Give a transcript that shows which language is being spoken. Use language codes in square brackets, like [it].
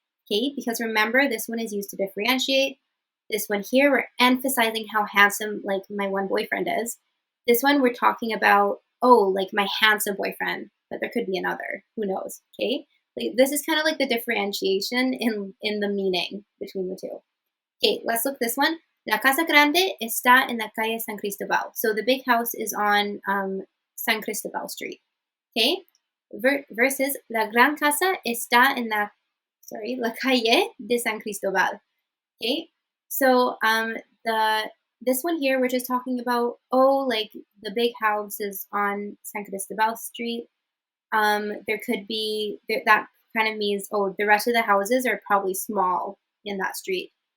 [en] Okay, because remember, this one is used to differentiate. This one here, we're emphasizing how handsome like my one boyfriend is. This one, we're talking about, oh, like my handsome boyfriend, but there could be another. Who knows? Okay, like, this is kind of like the differentiation in the meaning between the two. Okay, let's look this one. [es] La casa grande está en la calle San Cristobal. [en] So the big house is on San Cristobal Street. [es] Okay, versus la gran casa está en la calle de San Cristobal. [en] Okay, so this one here, we're just talking about, oh, like the big house is on San Cristobal Street. There could be, that kind of means, oh, the rest of the houses are probably small in that street.